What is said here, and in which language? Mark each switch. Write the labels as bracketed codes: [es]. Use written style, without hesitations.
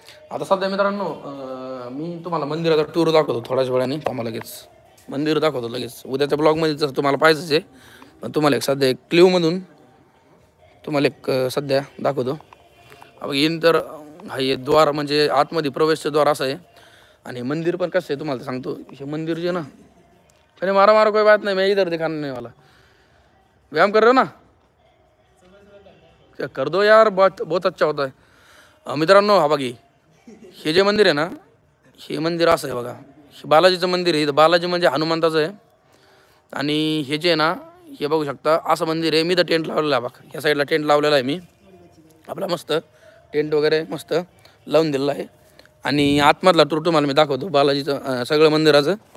[mr] आता सध्या मित्रांनो मी तुम्हाला मंदिराचा टूर दाखवतो थोड्याच वेळाने. तुम्हाला लगेच मंदिर दाखवतो लगेच. उद्याच्या ब्लॉगमध्ये जसं तुम्हाला पाहिजेच आहे, पण तुम्हाला एक सध्या एक क्ल्यूमधून तुम्हाला एक सध्या दाखवतो. येईन तर हा हे द्वार म्हणजे आतमध्ये प्रवेशचं द्वार असं आहे. आणि मंदिर पण कसं आहे तुम्हाला सांगतो. हे मंदिर जे ना, [hi] अरे मारा मारा कोई बात नहीं, मैं इधर दिखाने नहीं वाला. व्यायाम कर रहे हो ना, क्या कर दो यार, बहुत बहुत अच्छा होता है. [mr] मित्रांनो हा बघी, हे जे मंदिर आहे ना, हे मंदिर असं आहे बघा. हे बालाजीचं मंदिर आहे. बालाजी म्हणजे हनुमंताचं आहे. आणि हे जे आहे ना, हे बघू शकता असं मंदिर आहे. मी तर टेंट लावलेला आहे बघा, या साईडला टेंट लावलेला आहे मी. आपला मस्त टेंट वगैरे मस्त लावून दिलेला आहे. आणि आतमधला टूर तुम्हाला मी दाखवतो बालाजीचं सगळं मंदिराचं.